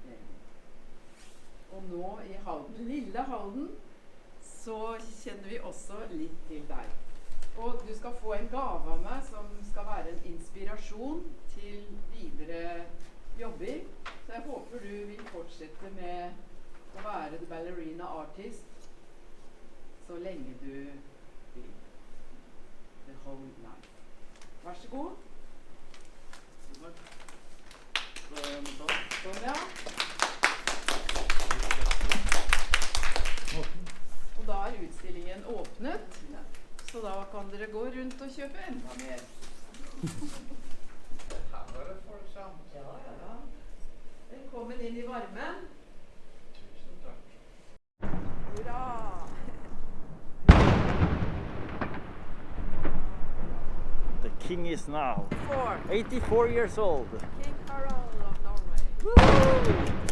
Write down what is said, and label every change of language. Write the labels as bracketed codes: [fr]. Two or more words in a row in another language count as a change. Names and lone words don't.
[no] Og nå i Halden, lille Halden, så kjenner vi også litt til deg. Og du skal få en gave av meg som skal være en inspirasjon til videre jobber. Så jeg håper du vil fortsette med å være The Ballerina Artist så lenge du vil. [en] The whole life. [no] Vær så god. Sånn, ja. Og da er utstillingen åpnet, så da kan dere gå rundt og kjøpe enda mer. Her var det folk sammen. Ja, ja. Velkommen inn i varmen. Tusen takk. Hurra! [en] The king is now 84 years old. King Harald of Norway.